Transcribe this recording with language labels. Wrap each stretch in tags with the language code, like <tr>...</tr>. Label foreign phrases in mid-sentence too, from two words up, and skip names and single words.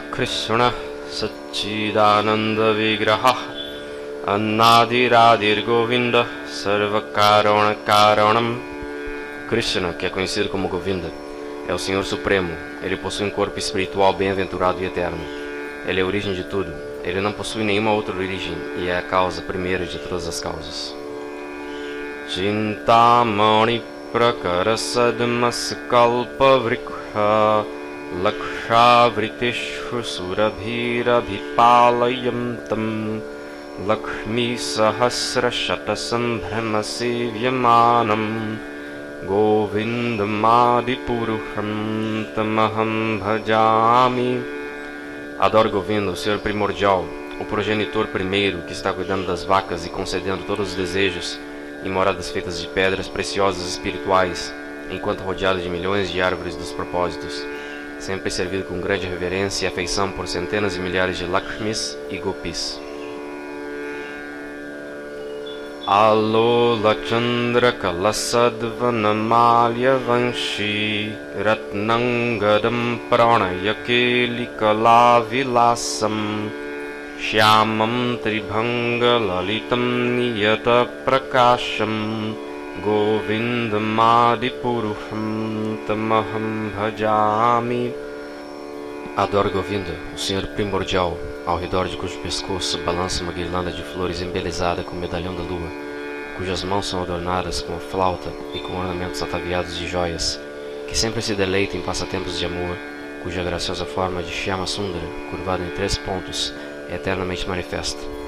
<sa>कृष्ण सच्चिदानन्द विग्रह अनादिरादिर् गोविन्द सर्वकारण कारणम्.</sa> <pt>Krishna, que é conhecido como Govinda, é o Senhor Supremo. Ele possui um corpo espiritual bem-aventurado e eterno. Ele é a origem de tudo. Ele não possui nenhuma outra origem e é a causa primeira de todas as causas.</pt> <sa>चिन्तामणि प्रकर सद्मसु कल्पवृक्ष लक्षावृतेषु सुरभीरभिपालयन्तं लक्ष्मी सहस्र शतसम्भ्रम सेव्यमानं गोविन्दमादिपुरुषं तमहं भजामि.</sa> <pt>Adoro Govinda, o Senhor primordial, o progenitor primeiro que está cuidando das vacas e concedendo todos os desejos em moradas feitas de pedras preciosas espirituais, enquanto rodeado de milhões de árvores dos propósitos, sempre servido com grande reverência e afeição por centenas de milhares de Lakshmis e Gopis.</pt> <sa>आलोल चन्द्रक लसद्वनमाल्य वंशी रत्नाङ्गदं प्रणयकेलि कलाविलासम् श्यामं त्रिभङ्ग ललितं नियत प्रकाशं गोविन्दमादिपुरुषं तमहं भजामि.</sa> <pt>Adoro Govinda, o Senhor primordial, ao redor de cujo pescoço balança uma guirlanda de flores embelezada com o medalhão da lua, cujas mãos são adornadas com a flauta e com ornamentos ataviados de joias, que sempre se deleita em passatempos de amor, cuja graciosa forma de Shyama Sundara, curvada em 3 pontos, é eternamente manifesta.</pt>